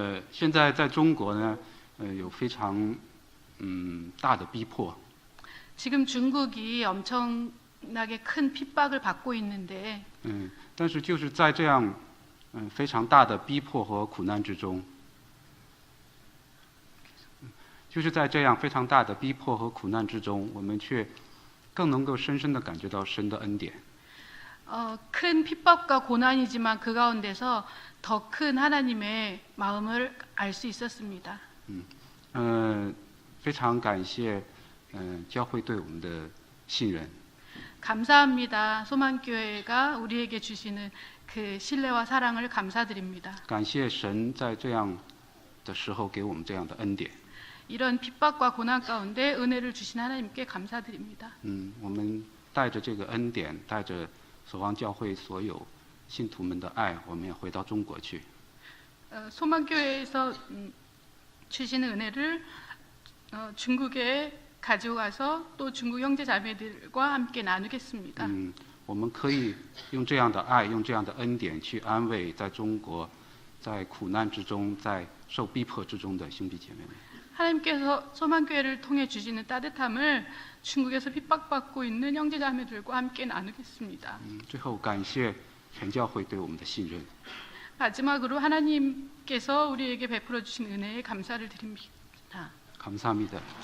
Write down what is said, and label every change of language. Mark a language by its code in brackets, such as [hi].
[zh] 现在在中国呢，有非常大的逼迫。 [ko] 지금 중국이 엄청나게 큰 핍박을 받고 있는데 [zh] 但是就是在这样非常大的逼迫和苦难之中，就是在这样非常大的逼迫和苦难之中，我们却更能够深深地感觉到神的恩典。 [ko] 큰 핍박과 고난이지만 그 가운데서 더 큰 하나님의 마음을 알 수 있었습니다. [zh] 非常感谢教会对我们的信任。 [ko] 감사합니다. 소망교회가 우리에게 주시는 그 신뢰와 사랑을 감사드립니다. [zh] 感谢神在这样的时候给我们这样的恩典。 [ko] 이런 핍박과 고난 가운데 은혜를 주신 하나님께 감사드립니다. [zh] 我们带着这个恩典，带着守望教会所有信徒们的爱，我们也回到中国去。 [ko] 소망교회에서 주시는 은혜를 중국에 가져가서 또 중국 형제 자매들과 함께 나누겠습니다. [zh] 我们可以用这样的爱，用这样的恩典去安慰在中国在苦难之中，在受逼迫之中的兄弟姐妹们。 [ko] 하나님께서 소망교회를 통해 주시는 따뜻함을 중국에서 핍박받고 있는 형제자매들과 함께 나누겠습니다. [zh] 最后感谢全教会对我们的信任。 [ko] 마지막으로 하나님께서 우리에게 베풀어 주신 은혜에 감사를 드립니다. 감사합니다.